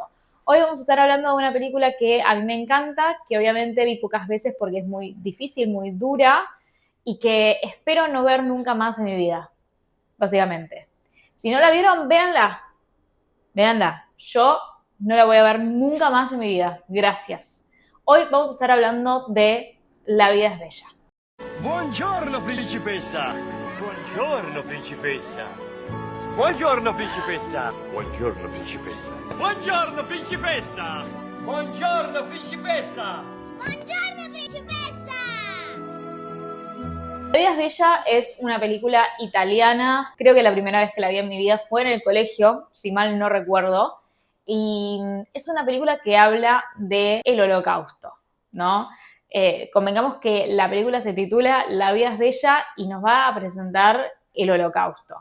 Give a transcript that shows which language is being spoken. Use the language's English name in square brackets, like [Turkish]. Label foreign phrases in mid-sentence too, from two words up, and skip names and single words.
[Spanish] Hoy vamos a estar hablando de una película que a mí me encanta, que obviamente vi pocas veces porque es muy difícil, muy dura y que espero no ver nunca más en mi vida, básicamente. Si no la vieron, véanla. Véanla. Yo no la voy a ver nunca más en mi vida. Gracias. Hoy vamos a estar hablando de La vida es bella. [Italian] Buongiorno, principessa! Buongiorno, principessa! Buongiorno, principessa! Buongiorno, principessa! Buongiorno, principessa! Buongiorno, principessa! ¡Buongiorno, principessa! [Spanish] La vida es bella es una película italiana. Creo que la primera vez que la vi en mi vida fue en el colegio, si mal no recuerdo. Y es una película que habla del holocausto, ¿no? Convengamos que la película se titula La vida es bella y nos va a presentar el holocausto.